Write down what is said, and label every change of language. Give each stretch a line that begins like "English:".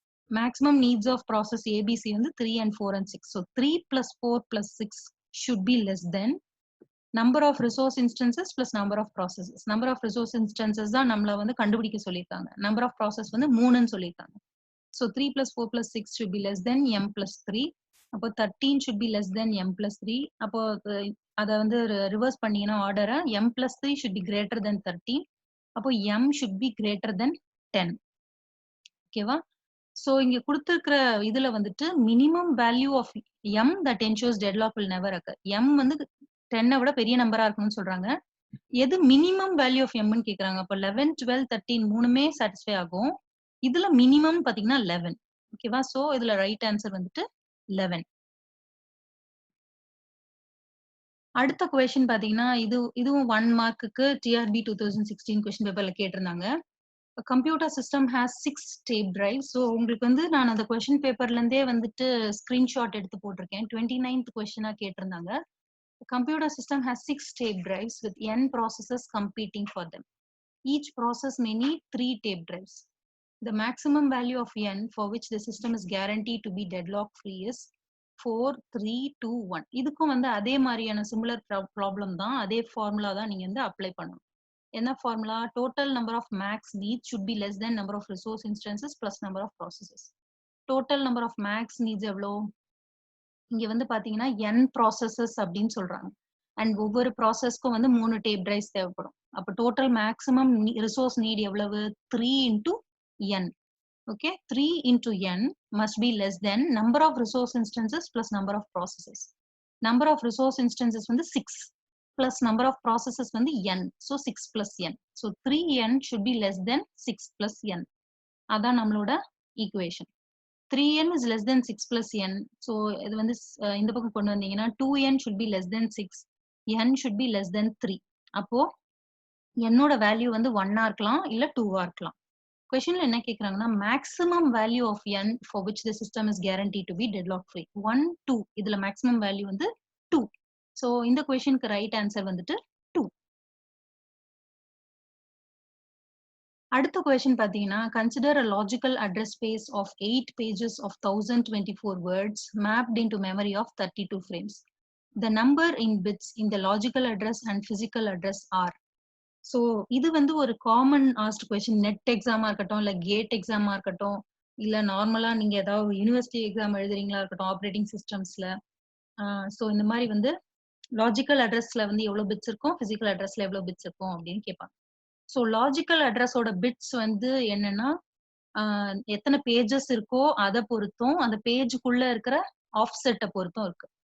English: Maximum needs of process A B C வந்து 3 and 4 and 6. So 3 plus 4 plus 6 should be less than number of resource instances plus number of processes.
Tamil: Number of resource instances தான் நம்மள வந்து கண்டுபிடிக்க சொல்லியிருக்காங்க. Number of process வந்து 3ன்னு சொல்லியிருக்காங்க.
English: So 3 plus 4 plus 6 should be less than m plus 3. அப்போ 13 should be less than m plus 3.
Tamil: அப்போ அதை வந்து ரிவர்ஸ் பண்ணீங்கன்னா ஆர்டரை
English: m plus 3 should be greater than 13. அப்போ m should be greater than 10.
Tamil: ஓகேவா? ஸோ இங்க கொடுத்துருக்கிற இதுல வந்துட்டு
English: Minimum value of m that ensures deadlock will never occur.
Tamil: m வந்து 10 விட பெரிய நம்பரா இருக்கணும்னு சொல்றாங்க. எது மினிமம் வேல்யூ ஆஃப் எம்னு கேக்குறாங்க. அப்ப 11, 12, 13 மூணுமே சாட்டிஸ்ஃபை ஆகும். இதுல மினிமம் பாத்தீங்கன்னா 11. ஓகேவா? சோ இதுல ரைட் ஆன்சர் வந்துட்டு 11. அடுத்த கொஸ்டின் பாத்தீங்கன்னா இதுவும் 1 மார்க்குக்கு டிஆர்பி 2016 கொஸ்டின் பேப்பர்ல கேட்டிருந்தாங்க.
English: Computer system has 6 tape drive.
Tamil: So உங்களுக்கு வந்து நான் அந்த கொஸ்டின் பேப்பர்ல இருந்தே வந்துட்டு ஸ்கிரீன்ஷாட் எடுத்து போட்டிருக்கேன். 29th கொஸ்டினா கேட்டிருந்தாங்க.
English: The computer system has 6 tape drives with n processes competing for them. Each process may need 3 tape drives. The maximum value of n for which the system is guaranteed to be deadlock free is 4, 3, 2, 1.
Tamil: இதுக்கும் வந்து அதே மாதிரியான similar problem தான், அதே formula தான் நீங்க வந்து apply பண்ணணும். என்ன formula?
English: Total number of max needs should be less than number of resource instances plus number of processes.
Tamil: Total number of maths needs எவ்வளோ? இங்க வந்து பாத்தீங்கன்னா n ப்ராசஸஸ் அப்படின்னு சொல்றாங்க. அண்ட் ஒவ்வொரு ப்ராசஸ்க்கும் வந்து 3 டேப் டிரைவ்ஸ் தேவைப்படும். அப்ப டோட்டல் மேக்ஸிமம் ரிசோர்ஸ் நீட் எவ்வளவு?
English: 3 into n. Okay, 3 into n must be less than number of resource instances plus number of processes. Number of resource instances வந்து 6 plus number of processes வந்து n. So 6 plus n. So 3n should be less than 6 plus n.
Tamil: அதான் நம்மளோட equation.
English: 3n is less than 6 plus n.
Tamil: So இது வந்து இந்த பக்கம் கொண்டு வந்தீங்கன்னா
English: 2n should be less than 6. n should be less than 3.
Tamil: அப்போ என்னோட வேல்யூ வந்து 1 இருக்கலாம் இல்ல 2 இருக்கலாம். கொஸ்டின்ல என்ன கேக்குறாங்கன்னா
English: Maximum value of n for which the system is guaranteed to be deadlock free 1, 2.
Tamil: இதுல மேக்ஸிமம் வேல்யூ வந்து 2. சோ இந்த கொஸ்டினுக்கு ரைட் ஆன்சர் வந்துட்டு 2. அடுத்த கொஸ்டின் பாத்தீங்கன்னா
English: Consider a logical address space of 8 pages of 1024 words mapped into memory of 32 frames. The number in bits in the logical address and physical address are.
Tamil: So இது வந்து ஒரு common asked question. Net எக்ஸாமா இருக்கட்டும் இல்ல gate எக்ஸாமா இருக்கட்டும் இல்ல நார்மலா நீங்க ஏதாவது யூனிவர்சிட்டி எக்ஸாம் எழுதுறீங்களா இருக்கட்டும் ஆப்ரேட்டிங் சிஸ்டம்ஸ்ல. ஸோ இந்த மாதிரி வந்து லாஜிக்கல் அட்ரஸ்ல வந்து எவ்வளவு பிட்ஸ் இருக்கும், பிசிக்கல் அட்ரஸ்ல எவ்வளவு பிட்ஸ் இருக்கும் அப்படின்னு கேட்பாங்க. ஸோ லாஜிக்கல் அட்ரஸோட பிட்ஸ் வந்து என்னன்னா எத்தனை பேஜஸ் இருக்கோ அதை பொறுத்தும் அந்த பேஜுக்குள்ள இருக்கிற ஆஃப்செட்டை பொறுத்தும் இருக்கு.